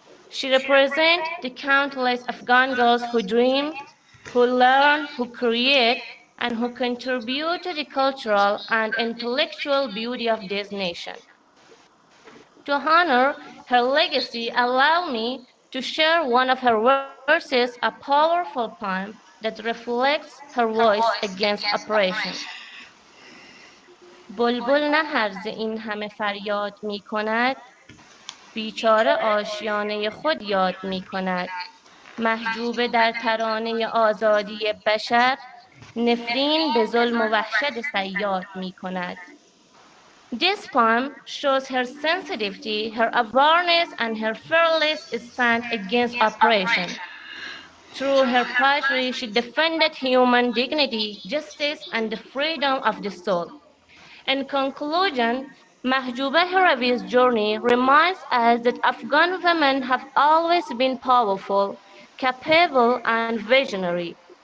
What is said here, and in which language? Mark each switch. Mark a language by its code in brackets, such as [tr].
[en] She represents the countless Afghan girls who dream, who learn, who create, and who contribute to the cultural and intellectual beauty of this nation. To honor her legacy, allow me to share one of her verses, a powerful poem that reflects her voice against oppression. [fa] بلبل نه هرزه این همه فریاد می کند، بیچاره آشیانه خود یاد می کند. محجوبه در ترانه آزادی بشر، نفرین به ظلم و وحشت صیاد می کند. [en] This poem shows her sensitivity, her awareness, and her fearless stand against oppression. Through her poetry, she defended human dignity, justice, and the freedom of the soul. In conclusion, Mahjubeh Herawi's journey reminds us that Afghan women have always been powerful, capable, and visionary.